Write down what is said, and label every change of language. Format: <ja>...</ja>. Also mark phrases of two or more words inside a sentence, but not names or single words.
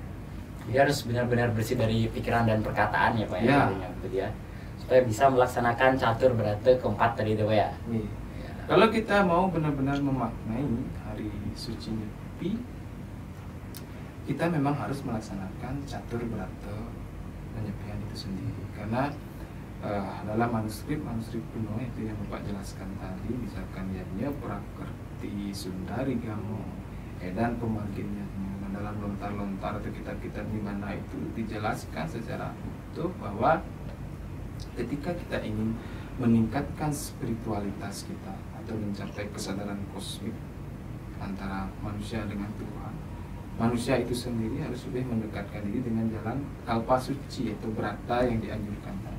<id>Jadi harus benar-benar bersih dari pikiran dan perkataan ya Pak ya. Ya, supaya bisa melaksanakan catur berata keempat tadi itu Pak ya. Ya. Kalau kita mau benar-benar memaknai hari suci Nyepi, kita memang harus melaksanakan catur berata penyepian itu sendiri, karena dalam manuskrip kuno itu yang Bapak jelaskan tadi, misalkan yanya prakerti sundari gamo dan pemarginnya, dalam lontar-lontar atau kitab-kitab di mana itu dijelaskan secara utuh bahwa ketika kita ingin meningkatkan spiritualitas kita atau mencapai kesadaran kosmik antara manusia dengan Tuhan, manusia itu sendiri harus lebih mendekatkan diri dengan jalan kalpa suci, yaitu berata yang dianjurkan tadi.</id>